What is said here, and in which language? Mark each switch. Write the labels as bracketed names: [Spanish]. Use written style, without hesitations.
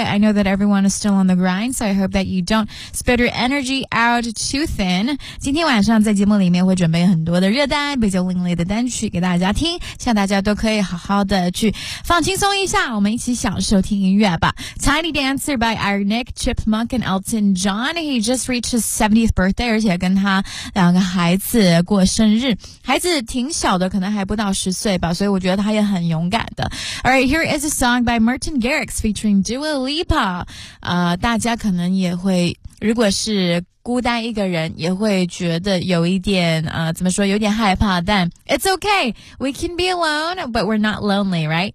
[English] I know that everyone is still on the grind, so I hope that you don't spread your energy out too thin. [Chinese] 今天晚上在节目里面会准备很多的热带比较另类的单曲给大家听，希望大家都可以好好的去放轻松一下，我们一起享受听音乐吧。 [English] Tiny Dancer by Iron Nick, Chipmunk and Elton John. He just reached his 70th birthday, [Chinese] 而且跟他两个孩子过生日。生日孩子挺小的，可能还不到十岁吧，所以我觉得他也很勇敢的。 [English] Alright, here is a song by Martin Garrix featuring Dua Lipa. [Chinese] 大家可能也会，如果是孤单一个人，也会觉得有一点怎么说，有点害怕。 [English] 但 It's okay, we can be alone, but we're not lonely, right?